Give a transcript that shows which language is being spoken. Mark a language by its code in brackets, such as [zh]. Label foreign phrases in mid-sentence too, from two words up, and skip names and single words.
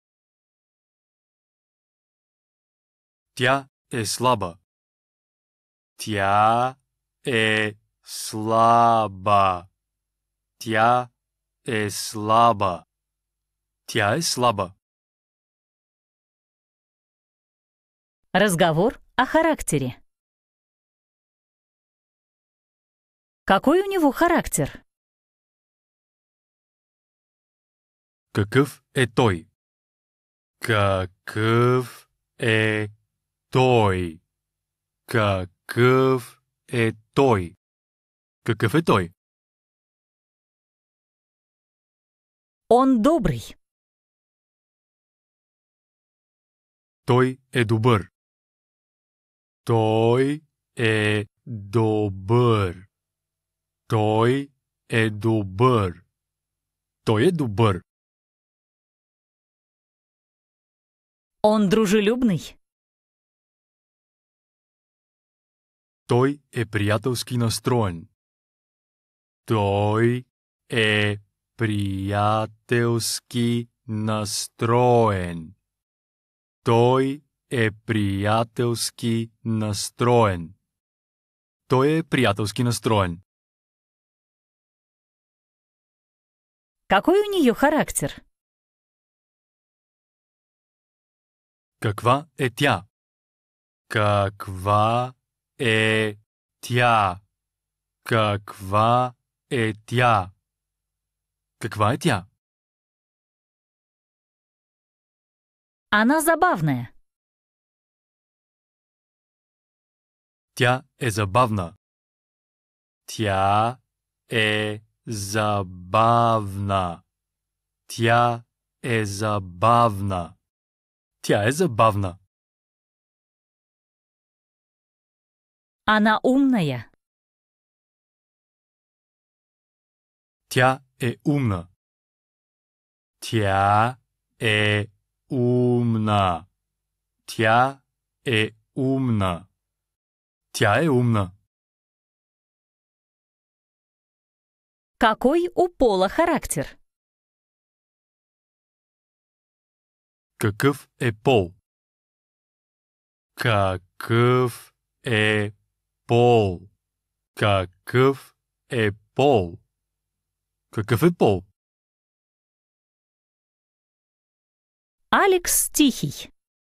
[bg] Тя е слаба. Тя е слаба. Тя е слаба. Тя е слаба. [ru] Разговор о характере. Какой у него характер? [bg] Какъв е той? Какъв е той? Какъв е той? Какъв е той? [ru] Он добрый. [bg] Той е добър. Той е добър. Той е добър. Той е добър. [ru] Он дружелюбный. [bg] Той е приятелски настроен. Той е приятелски настроен. Той е приятелски настроен. Той е приятелски настроен. [ru] Какой у нее характер? [bg] Каква е тя? Каква е тя? Каква е тя? Каква е тя? [ru] Она забавная. [bg] Тя е забавна. Тя е забавна. Тя е забавна. Тя е забавна. [ru] Она умная. [bg] Тя е умна. Тя е умна. Тя е умна. Тя е умна. [ru] Какой у Пола характер? [bg] Какъв е Пол? Какъв е Пол? Какъв е Пол? Какъв е Пол? [ru] Алекс тихий.